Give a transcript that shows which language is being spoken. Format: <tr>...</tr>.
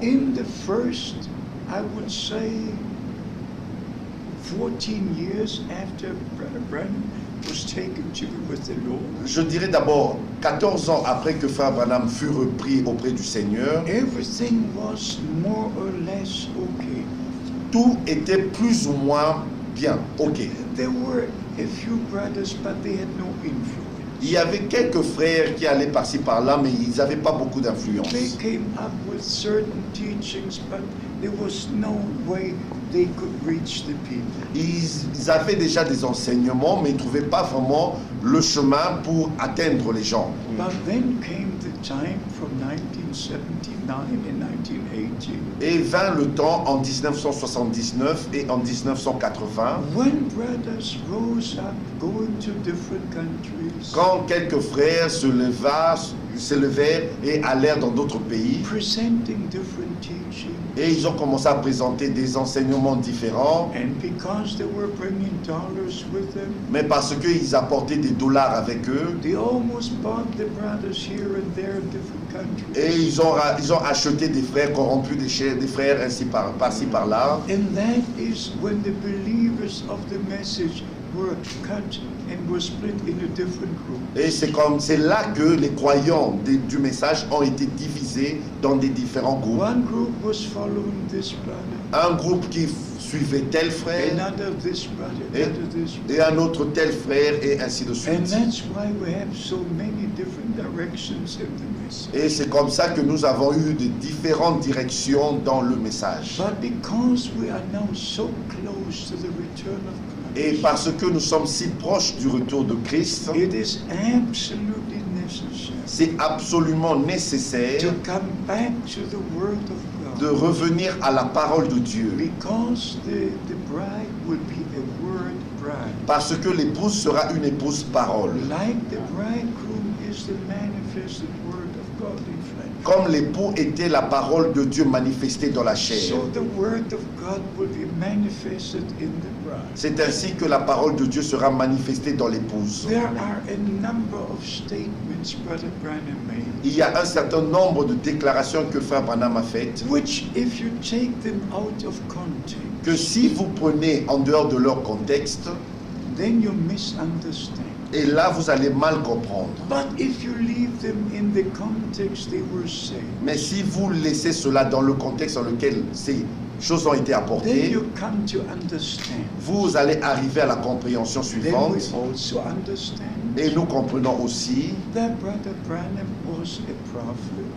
<en>In the first, I would say, 14 years after Brother Branham was taken to be with the Lord,</en> <fr>Je dirais d'abord, 14 ans après que Frère Branham fut repris auprès du Seigneur,</fr> <en>everything was more or less okay.</en> <fr>tout était plus ou moins bien, ok.</fr> <en>There were a few brothers, but they had no influence.</en> <fr>Il y avait quelques frères qui allaient par-ci par-là, mais ils n'avaient pas beaucoup d'influence.</fr> <en>They came up with certain teachings, but there was no way they could reach the people.</en> <fr>Ils avaient déjà des enseignements, mais ils ne trouvaient pas vraiment le chemin pour atteindre les gens.</fr> <en>But then came the time from 1979 and 1980</en> <fr>Et vint le temps en 1979 et en 1980,</fr> <en>when brothers rose up going to different countries,</en> <fr>quand quelques frères se levèrent et allèrent dans d'autres pays.</fr> <en>presenting different teachings.</en> <fr>Et ils ont commencé à présenter des enseignements différents,</fr> <en>And because they were bringing dollars with them,</en> <fr>mais parce qu'ils apportaient des dollars avec eux.</fr> <en>they almost bought the brothers here and there in different countries.</en> <fr>Et ils ont acheté des frères corrompus, des frères ainsi par-ci par-là.</fr> <en>And that is when the believers of the message were cut and were split into different groups.</en> <fr>Et c'est là que les croyants du message ont été divisés dans des différents groupes.</fr> <en>One group was following this brother,</en> <fr>Un groupe qui suivait tel frère,</fr> <en>another this brother,</en> <fr>et,</fr> <en>another this brother.</en> <fr>et un autre tel frère, et ainsi de</fr> <en>And</en> <fr>suite.</fr> <en>that's why we have so many different directions in the message.</en> <fr>Et c'est comme ça que nous avons eu de différentes directions dans le message.</fr> <en>But because we are now so close to the return of</en> <fr>Et</fr> <en>Christ,</en> <fr>parce que nous sommes si proches du retour de Christ,</fr> <en>it is absolutely necessary</en> <fr>c'est absolument nécessaire</fr> <en>to come back to the Word of</en> <fr>de</fr> <en>God,</en> <fr>revenir à la parole de Dieu.</fr> <en>because the bride will be a Word bride.</en> <fr>Parce que l'épouse sera une épouse parole.</fr> <en>Like the bridegroom is the manifested Word of God in flesh.</en> <fr>Comme l'époux était la parole de Dieu manifestée dans la chair.</fr> <en>So the Word of God will be manifested in the bride.</en> <fr>C'est ainsi que la parole de Dieu sera manifestée dans l'épouse.</fr> <en>There are a number of statements Brother Branham made,</en> <fr>Il y a un certain nombre de déclarations que Frère Branham a faites,</fr> <en>which if you take them out of context,</en> <fr>que si vous prenez en dehors de leur contexte,</fr> <en>then you misunderstand.</en> <fr>et là vous allez mal comprendre.</fr> <en>But if you leave them in the context they were saying,</en> <fr>Mais si vous laissez cela dans le contexte dans lequel ces choses ont été</fr> <en>then</en> <fr>apportées,</fr> <en>you come to understand.</en> <fr>vous allez arriver à la compréhension</fr> <en>Then we</en> <fr>suivante.</fr> <en>also understand</en> <fr>Et nous comprenons aussi</fr> <en>that Brother Branham was a prophet,</en>